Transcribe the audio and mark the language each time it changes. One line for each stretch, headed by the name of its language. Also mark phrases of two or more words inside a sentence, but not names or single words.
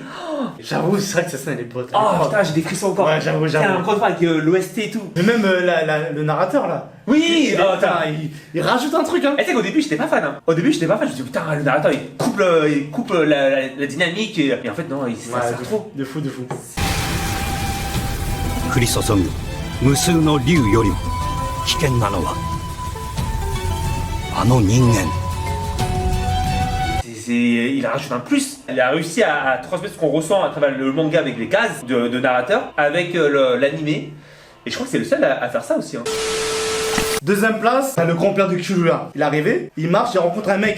French: J'avoue, c'est vrai que cette scène elle est pote. Oh putain, j'ai des frissons encore. Ouais, j'avoue. Encore une fois avec l'OST et tout. Mais même le narrateur là. Oui, Oh, putain, il rajoute un truc hein. Et tu sais qu'au début j'étais pas fan. Hein. Au début j'étais pas fan. Je me dis putain, le narrateur il coupe la dynamique et en fait non, ça sert trop. De fou.
Japanese: 降り注ぐ無数の竜よりも危険なのはあの人間。
French: Il rajoute un plus. Il a réussi à transmettre ce qu'on ressent à travers le manga avec les cases de narrateur avec l'animé. Et je crois que c'est le seul à faire ça aussi. Hein. Deuxième place, t'as le grand-père de Killua. Il est arrivé, il marche, il rencontre un mec.